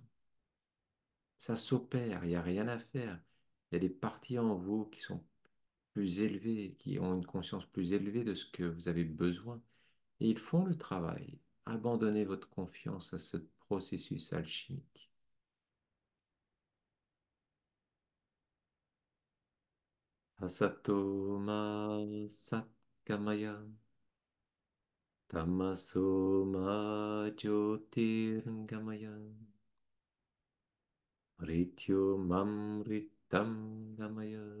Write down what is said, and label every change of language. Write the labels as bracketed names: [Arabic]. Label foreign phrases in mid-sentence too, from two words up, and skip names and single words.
[French] Ça s'opère, il n'y a rien à faire. Il y a des parties en vous qui sont plus élevées, qui ont une conscience plus élevée de ce que vous avez besoin. Et ils font le travail. Abandonnez votre confiance à ce processus alchimique. [Sanskrit] Asato ma satkamaya, tamaso ma jyotirgamaya, mrityo mamritam gamaya.